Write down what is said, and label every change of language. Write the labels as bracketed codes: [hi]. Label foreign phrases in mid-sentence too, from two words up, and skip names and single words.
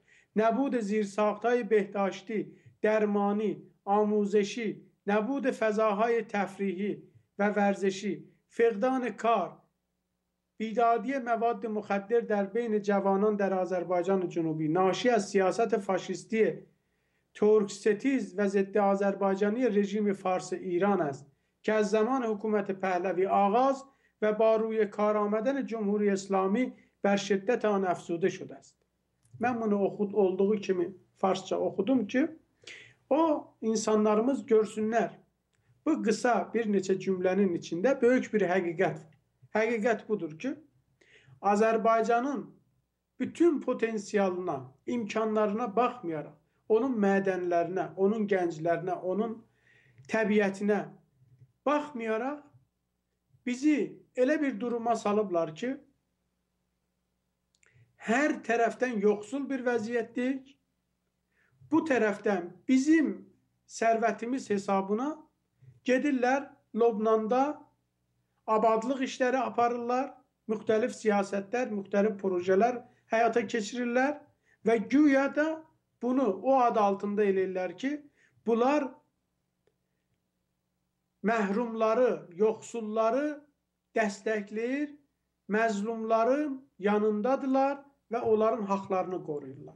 [fa] نبود زیرساختهای بهداشتی، درمانی، آموزشی، نبود فضاهای تفریحی و ورزشی، فقدان کار، بیدادی مواد مخدر در بین جوانان در آذربایجان جنوبی ناشی از سیاست فاشیستی ترک ستیز و ضد آذربایجانی رژیم فارس ایران است که از زمان حکومت پهلوی آغاز و با روی کار آمدن جمهوری اسلامی بر şiddet آن افزوده شده است. [az] Ben bunu olduğu kimi Farsça okudum ki o insanlarımız görsünler. Bu kısa bir neçə cümlenin içinde büyük bir hakikat var. Hakikat budur ki Azerbaycan'ın bütün potansiyaline, imkanlarına bakmayarak, onun mədənlərinə, onun gənclərinə, onun təbiətinə baxmayaraq bizi elə bir duruma salıblar ki, hər tərəfdən yoxsul bir vəziyyətdir. Bu tərəfdən bizim sərvətimiz hesabına gedirlər Lobnanda abadlıq işləri aparırlar, müxtəlif siyasətlər, müxtəlif projelər həyata keçirirlər və güya da bunu o adı altında eləyirlər ki, bunlar məhrumları, yoxsulları dəstəkləyir, məzlumların yanındadılar və onların haqlarını qoruyurlar.